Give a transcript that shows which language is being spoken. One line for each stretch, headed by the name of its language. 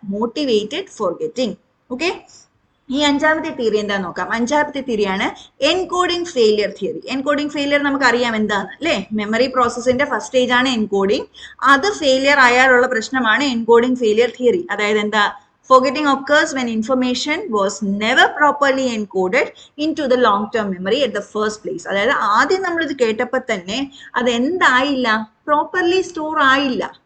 Malayalam: Motivated forgetting. Okay, ഈ 5ാമത്തെ theory എന്താന്ന് നോക്കാം. 5ാമത്തെ തിയറിയാണ് encoding failure theory. Encoding failure നമുക്ക് അറിയാം എന്താണ്, അല്ലേ? മെമ്മറി പ്രോസസ്സിന്റെ ഫസ്റ്റ് സ്റ്റേജ് ആണ് എൻകോഡിംഗ്. അത് ഫെയിലിയർ ആയാലുള്ള പ്രശ്നമാണ് എൻകോഡിംഗ് ഫെയിലിയർ തിയറി. അതായത് എന്താ?
English: Forgetting occurs when information was never properly encoded into the long-term memory at the first place.
Malayalam: അതായത് ആദ്യം നമ്മളിത് കേട്ടപ്പോൾ തന്നെ അത് എന്തായില്ല, പ്രോപ്പർലി സ്റ്റോർ ആയില്ല.